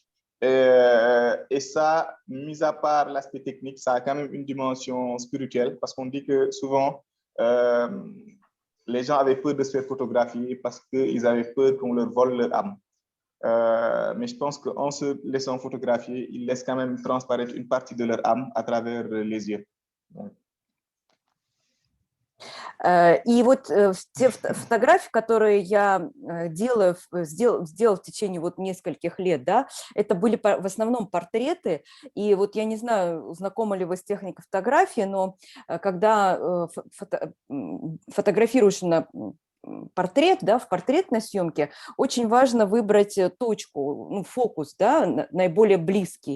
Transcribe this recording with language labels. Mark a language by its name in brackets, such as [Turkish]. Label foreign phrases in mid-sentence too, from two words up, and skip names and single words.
[French] Et ça, mis à part l'aspect technique, ça a quand même une dimension spirituelle parce qu'on dit que souvent, les gens avaient peur de se faire photographier parce qu'ils avaient peur qu'on leur vole leur âme. Mais je pense qu'en se laissant photographier, ils laissent quand même transparaître une partie de leur âme à travers les yeux. Donc, [Russian] И вот те фотографии, которые я сделала в течение вот нескольких лет, да, это были в основном портреты. И вот я не знаю, знакомы ли вы с техникой фотографии, но когда фотографируешь на портрет, да, в портретной съемке, очень важно выбрать точку, ну, фокус, да, наиболее близкий.